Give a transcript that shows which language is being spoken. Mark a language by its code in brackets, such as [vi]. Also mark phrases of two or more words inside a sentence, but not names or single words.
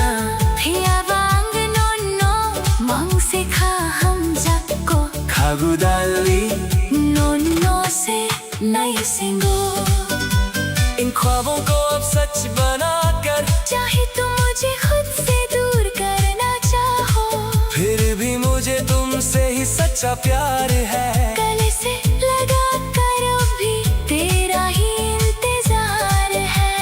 [trp] Thiawang no mang sikha hum jakko khagudali No se nai singo [hi] इन ख्वाबों को अब सच बनाकर चाहे तुम मुझे खुद से दूर करना चाहो फिर भी मुझे तुमसे ही सच्चा प्यार है गले से लगा कर भी तेरा ही इंतजार है